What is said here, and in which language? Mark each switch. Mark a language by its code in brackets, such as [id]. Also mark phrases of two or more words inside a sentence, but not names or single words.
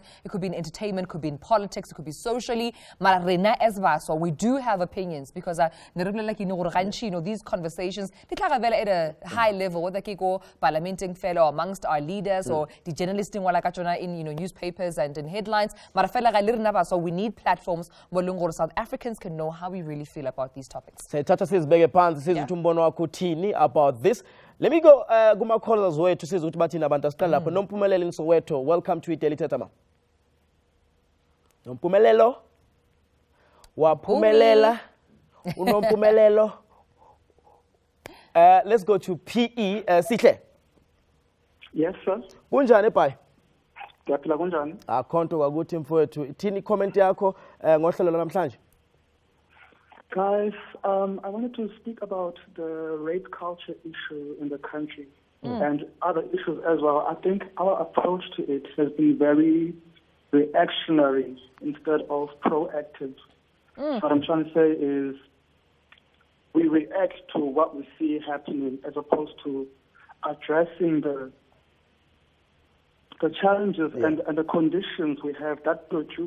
[en] It could be in entertainment, could be in politics, it could be socially. So we do have opinions because these conversations at a high level, whether they go parliamenting fellow amongst our leaders or the journalists in newspapers and in headlines. So we need platforms where South Africans can know how we really feel about these topics. Thetha says about this. Let me go [zu] kuma callers wethu siza ukuthi bathini abantu asiqala lapho Nompumelelo in Soweto. [en] Welcome to Daily Thetha ma. [zu] Nompumelelo waphumelela unompumelelo. [en] Let's go to PE Sihle. Yes sir. [zu] Kunjani bye? Ngiyaphila kunjani? Akhonto kwakuthi mfowethu. Ithini comment yakho ngohlelo namhlanje? [en] Guys, I wanted to speak about the rape culture issue in the country and other issues as well. I think our approach to it has been very reactionary instead of proactive. What I'm trying to say is we react to what we see happening as opposed to addressing the challenges and the conditions we have that produce.